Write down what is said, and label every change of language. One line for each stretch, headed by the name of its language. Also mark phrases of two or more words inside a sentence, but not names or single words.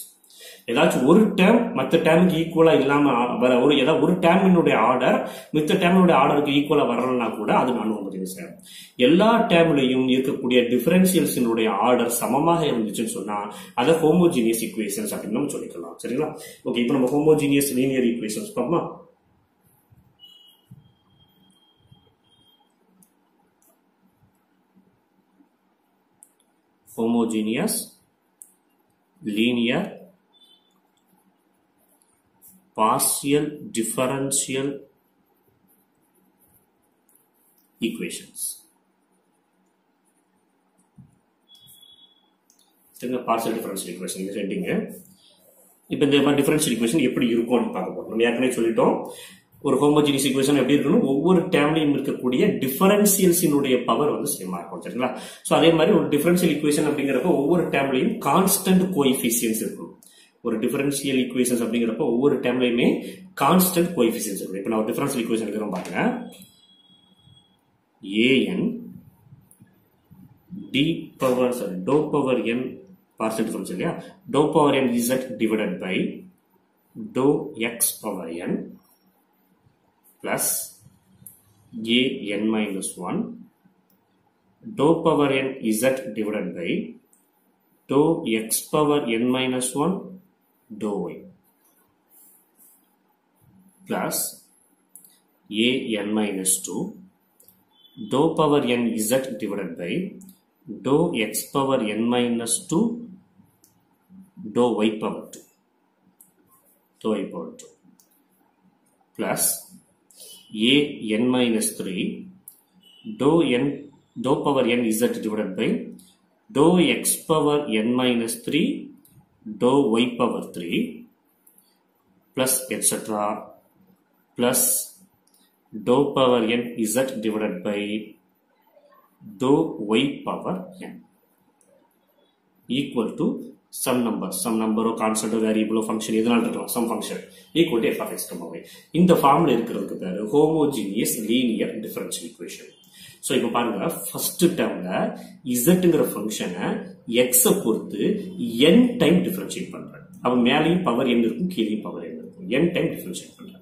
Tamil: ஏதாச்சும் ஒரு டேர்ம் மற்ற டேர்முக்கு ஈக்குவலா இல்லாம வர ஏதாவது ஒரு டேர்மினுடைய ஆர்டர் மித்த டேர்மினுடைய ஆர்டருக்கு ஈக்குவலா வரலன்னா கூட அது
English: non homogeneous.
Tamil: எல்லா டேர்ம்லையும் இருக்கக்கூடிய டிஃபரன்சியல்ஸினுடைய ஆர்டர் சமமாக இருந்துச்சுன்னு சொன்னா அதை
English: homogeneous equations
Tamil: அப்படின்னு நம்ம சொல்லிக்கலாம். சரிங்களா? ஓகே. இப்போ நம்ம
English: homogeneous linear equations
Tamil: பார்ப்போமா?
English: homogeneous linear partial differential equations. சரிங்க, partial differential equation இந்த ஹெட்டிங்.
Tamil: இப்போ இந்த மாதிரி
English: differential equation
Tamil: எப்படி இருக்கும்னு பார்க்க போறோம். நம்ம ஏற்கனவே சொல்லிட்டோம், ஒரு
English: homogeneous equation
Tamil: எப்படி இருக்கணும், ஒவ்வொரு டேர்ம்லையும் இருக்கக்கூடிய டிஃபரன்ஷியல்ஸினுடைய பவர் வந்து சேமா இருக்கும். சரிங்களா? ஸோ அதே மாதிரி ஒரு
English: differential equation
Tamil: அப்படிங்கிறப்ப ஒவ்வொரு டேர்ம்லையும்
English: constant coefficients
Tamil: இருக்கும். ஒரு
English: differential equations
Tamil: அப்படிங்கிறப்ப ஒவ்வொரு டேர்ம்லையுமே
English: constant coefficients
Tamil: இருக்கும். இப்போ நான்
English: differential equation
Tamil: இருக்கிறோம் பாருங்க.
English: an d power dou power n partial difference இல்லையா, dou power n z divided by dou x power n plus a n minus 1 dou power n z divided by dou x power n minus 1 dou y plus a n minus 2 dou power n z divided by dou x power n minus 2 dou y power 2 dou y power 2 plus a n minus 3 dou power n z divided by dou x power n minus 3 dou y power 3 plus etc. plus dou power n z divided by dou y power n equal to some number or constant or variable or function
Tamil: எதனால இருக்கலாம்,
English: some function equal to f of x, y. இந்த ஃபார்முலா
Tamil: இருக்கிறதுக்கு பேரு
English: homogeneous linear differential equation.
Tamil: சோ இப்போ பாருங்க,
English: first term
Tamil: zங்கிற ஃபங்க்ஷனை x பொறுத்து n
English: time differentiate
Tamil: பண்றேன். அப்ப மேலேயும் பவர் n இருக்கும், கீழேயும் பவர் n இருக்கும், n
English: time differentiate
Tamil: பண்றேன்.